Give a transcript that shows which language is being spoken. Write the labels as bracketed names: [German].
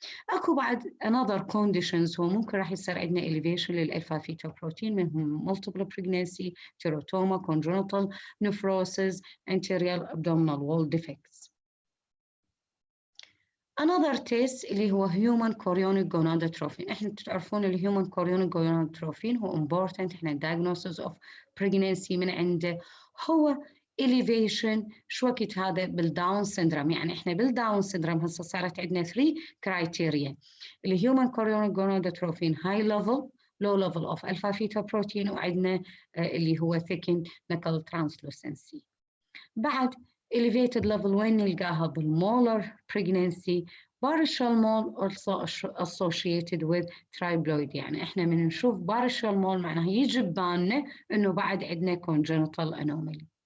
[Arabic] اكو بعد [English] another conditions [Arabic] هو ممكن راح يصير عندنا [English] elevation للالفا fetoprotein, منهم multiple pregnancy، teratoma، congenital nephrosis، anterior abdominal wall defects. another test [Arabic] اللي هو [English] human chorionic gonadotrophin. [Arabic] احنا تعرفون ال [English] human chorionic gonadotrophin [Arabic] هو important، احنا [English] diagnosis of pregnancy [Arabic] من عنده هو elevation. شو وقت هذا بالداون syndrome، يعني احنا بالداون syndrome هسه صارت عندنا [English] 3 criteria. الhuman chorionic gonadotrophin high level، low level of alpha fetoprotein، [Arabic] وعندنا اللي هو [English] thickened knuckle translucency. [Arabic] بعد elevated level وين نلقاها؟ بالmolar pregnancy، [English] partial mole also associated with triploid، [Arabic] يعني احنا من نشوف partial mole معناها يجي ببالنا انه بعد عندنا [English] congenital anomaly.